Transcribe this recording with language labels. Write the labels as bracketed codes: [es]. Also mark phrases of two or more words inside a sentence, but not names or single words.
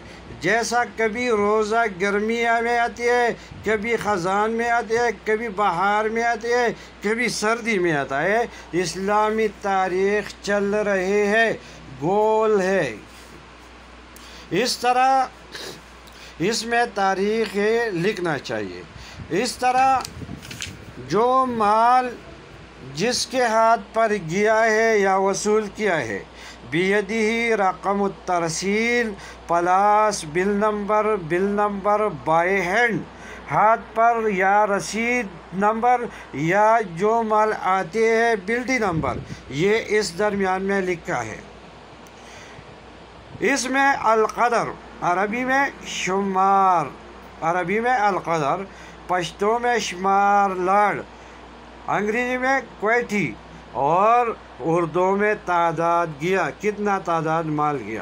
[ur] جیسا کبھی روزہ گرمیاں میں آتی ہے، کبھی خزان میں آتے ہے، کبھی بہار میں آتے ہے، کبھی سردی میں آتا ہے، اسلامی تاریخ چل رہے ہے، گول ہے۔ اس طرح اس میں تاریخ لکھنا چاہیے۔ اس طرح جو مال جس کے ہاتھ پر گیا ہے یا وصول کیا ہے، [ar] بیدہ رقم الترسیل [en] plus bill number by hand, [ur] ہاتھ پر یا رسید نمبر، یا جو مال آتے ہیں بلڈی نمبر، یہ اس درمیان میں لکھا ہے۔ اس میں القدر، عربی میں شمار، عربی میں القدر، پشتو میں شمار لاڈ، انگریزی میں کوئٹی، اور اردو میں تعداد گیا، کتنا تعداد مال گیا۔